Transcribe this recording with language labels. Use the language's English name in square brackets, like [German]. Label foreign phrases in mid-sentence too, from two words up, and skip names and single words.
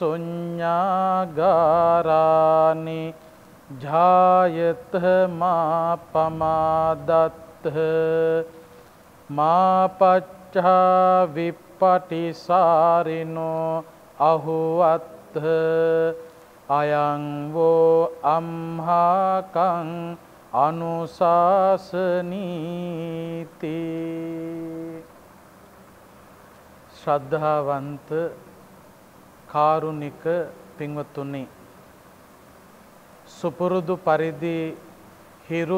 [Pali] සුඤ්ඤාගාරානි ජායත මා පමාදත්ත මා පච්චා විප්පටිසාරිනෝ අහුවත්ත අයං වෝ අම්හාකං අනුශාසනීති. [Sinhala] ශ්‍රද්ධාවන්ත කාරුණික පින්වත්තුනි, සුපුරුදු පරිදි හිරු